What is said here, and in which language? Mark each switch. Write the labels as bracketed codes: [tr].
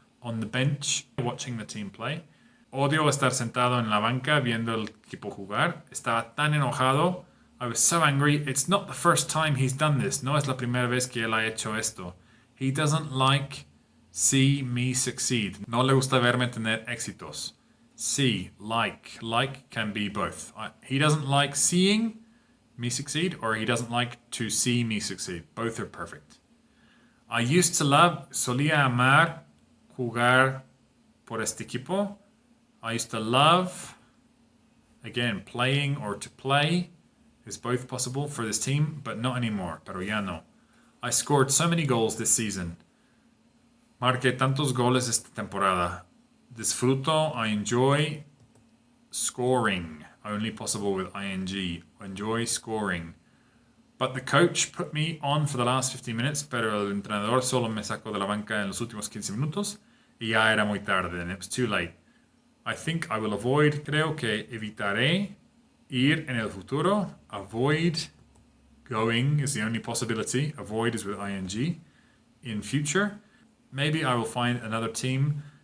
[en] On the bench, watching the team play. [es] Odio estar sentado en la banca viendo el equipo jugar. Estaba tan enojado. [en] I was so angry. It's not the first time he's done this. [es] No es la primera vez que él ha hecho esto. [en] He doesn't like see me succeed. [es] No le gusta verme tener éxitos. [en] See, like. Like can be both. He doesn't like seeing me succeed or he doesn't like to see me succeed. Both are perfect. I used to love, [es] solía amar jugar por este equipo. [en] I used to love, again, playing or to play is both possible for this team, but not anymore. [es] Pero ya no. [en] I scored so many goals this season. [es] Marqué tantos goles esta temporada. Disfruto, [en] I enjoy scoring. Only possible with ing. Enjoy scoring. But the coach put me on for the last 15 minutes, [es] pero el entrenador solo me sacó de la banca en los últimos 15 minutos y ya era muy tarde [en] and it was too late. I think I will avoid, [es] creo que evitaré ir en el futuro. [en] Avoid going is the only possibility. Avoid is with ing. In future, maybe I will find another team.